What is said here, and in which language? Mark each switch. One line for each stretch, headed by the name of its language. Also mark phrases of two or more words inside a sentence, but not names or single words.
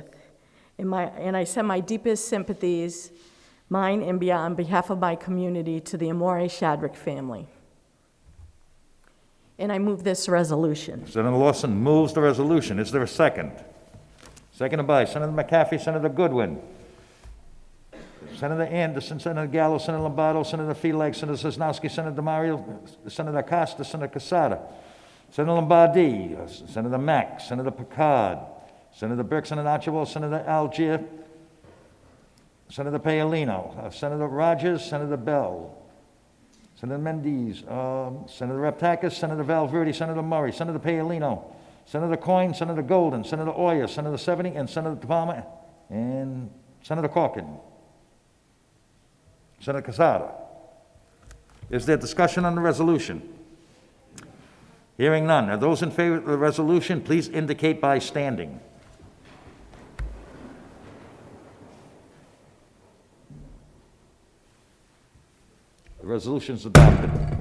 English: And I send my deepest sympathies, mine and beyond, on behalf of my community, to the Amore Shadrick family. And I move this resolution. Senator Lawson moves the resolution. Is there a second? Seconded by Senator McCaffrey, Senator Goodwin, Senator Anderson, Senator Gallo, Senator Lombardo, Senator Felag, Senator Sosnowski, Senator DeMario, Senator Acosta, Senator Casada, Senator Lombardi, Senator Mack, Senator Picard, Senator Burke, Senator Archibald, Senator Algier, Senator Paolino, Senator Rogers, Senator Bell, Senator Mendes, Senator Raptakis, Senator Valverde, Senator Murray, Senator Paolino, Senator Coyne, Senator Golden, Senator Oyer, Senator Seveny, and Senator Palmer, and Senator Corkin. Senator Casada. Is there discussion on the resolution? Hearing none. Are those in favor of the resolution, please indicate by standing. The resolution is adopted.